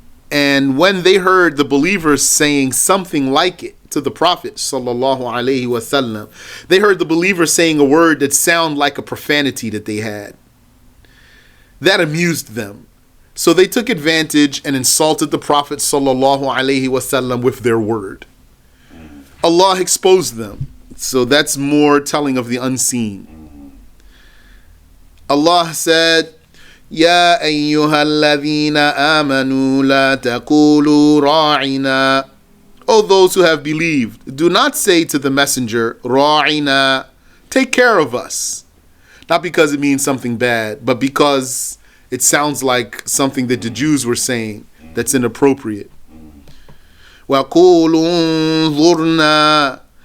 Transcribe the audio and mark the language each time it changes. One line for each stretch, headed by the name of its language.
English: And when they heard the believers saying something like it to the Prophet sallallahu alaihi wasallam, they heard the believers saying a word that sounded like a profanity that they had. That amused them. So they took advantage and insulted the Prophet sallallahu alaihi wasallam with their word. Allah exposed them. So that's more telling of the unseen. Allah said,
Arabic: يَا أَيُّهَا الَّذِينَ آمَنُوا لَا تَقُولُوا رَاعِنَا.
English: O those who have believed, do not say to the messenger, رَاعِنَا, take care of us. Not because it means something bad, but because it sounds like something that the Jews were saying that's inappropriate.
Arabic: وَقُولُوا انظُرْنَا.